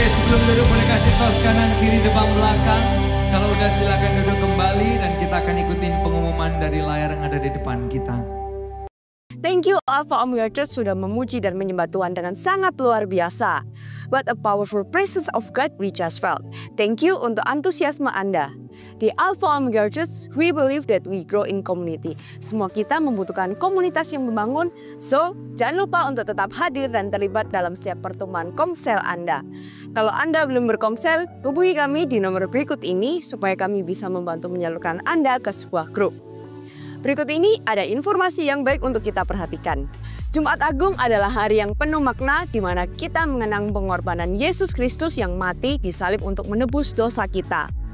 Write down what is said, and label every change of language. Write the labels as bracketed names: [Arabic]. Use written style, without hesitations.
[Indonesian] Sebelum duduk boleh kasih tos kanan, kiri, depan, belakang. Kalau udah silakan duduk kembali dan kita akan ikutin pengumuman dari layar yang ada di depan kita. [English] Thank you [Indonesian] Alpha Omega Church sudah memuji dan menyembah Tuhan dengan sangat luar biasa. [English] What a powerful presence of God we just felt. Thank you [Indonesian] untuk antusiasme Anda. [English] Di Alpha Omega Church, we believe that we grow in community. [Indonesian] Semua kita membutuhkan komunitas yang membangun, so jangan lupa untuk tetap hadir dan terlibat dalam setiap pertemuan komsel Anda. Kalau Anda belum berkomsel, hubungi kami di nomor berikut ini supaya kami bisa membantu menyalurkan Anda ke sebuah grup. Berikut ini ada informasi yang baik untuk kita perhatikan. Jumat Agung adalah hari yang penuh makna di mana kita mengenang pengorbanan Yesus Kristus yang mati di salib untuk menebus dosa kita.